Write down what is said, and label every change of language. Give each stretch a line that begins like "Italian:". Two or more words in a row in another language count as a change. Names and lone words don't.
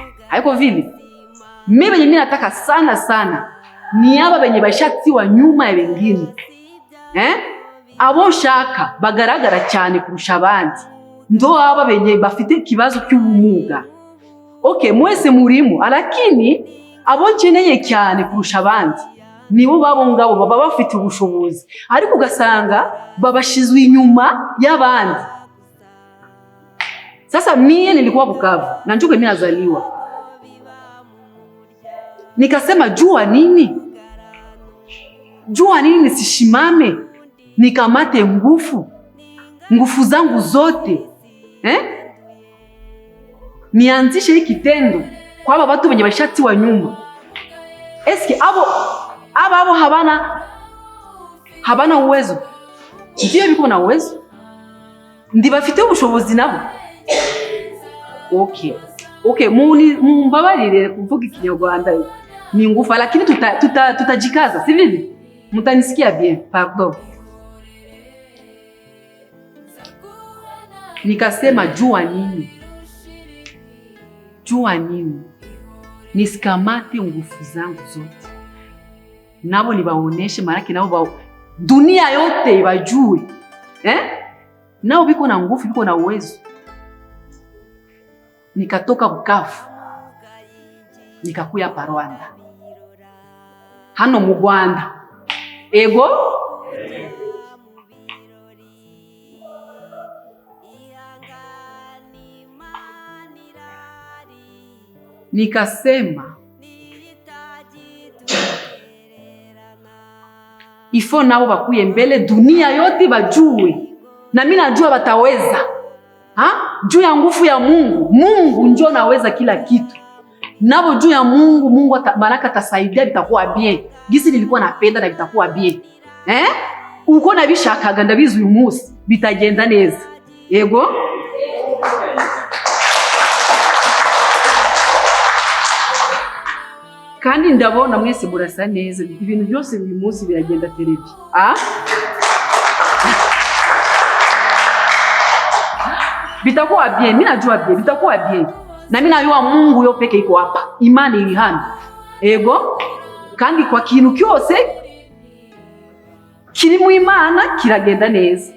Swahili: Haiko vile. Mimi nataka sana sana ni aba benye bashatiwa nyuma ya wengine.
Kinyarwanda: Abo shaka bagaragara cyane kurusha abandi. Ndo aba benye bafite kibazo cy'ubumuga. Okay, mwese murimo, lakini abo nkeneye cyane kurusha abandi nibo babo ngabo baba bafite ubushobozi, ariko ugasanga babashizwe inyuma y'abandi.
Swahili: Sasa mimi nilikuwa Bukavu na njuko mimi nazaliwa, nikasema jua nini nisishimame nikamate nguvu zangu zote, nianzishe hiki kitendo kwa aba watu wenye bashati wa nyuma. Eski abo habana uwezo? Ndio biko na uwezo,
Kinyarwanda: ndi bafite ubushobozi nabo. Okay, mumbabarire kuvuga Ikinyarwanda ni ngufa, lakini tutajikaza, si vile?
Swahili: Mtanisikia
French: bien, pardon.
Swahili: Nikasema jua nini nisikamate nguvu zangu zote, nabo nibaoneshe, maraki nabo dunia yote ibajue, nao biko na nguvu, biko na uwezo. Nikatoka Bukavu nikakuya pa Rwanda,
Kinyarwanda: hano mu Rwanda.
Swahili: Ego nikasema ifo nabo bakuye mbele, dunia yote bajue, na mimi najua bataweza. Juu ya nguvu ya Mungu ndio naweza kila kitu. Nabo juu ya Mungu baraka tasaidia, bitakuwa bien. Gisi nilikuwa napenda na bitakuwa bien.
Kinyarwanda: Uko na bishakaga ndabizi uyu munsi bitagenda neza. Yego? Kandi ndabona mwese murasa neza, ibintu byose uyu munsi biragenda televi.
Swahili: Bitakuwa bien, mimi najua bien, bitakuwa bien. Na mimi najua Mungu yo peke iko hapa.
Kinyarwanda: Imani iri hano. Ego? Kandi kwa kintu cyose kiri mu Imana kiragenda neza.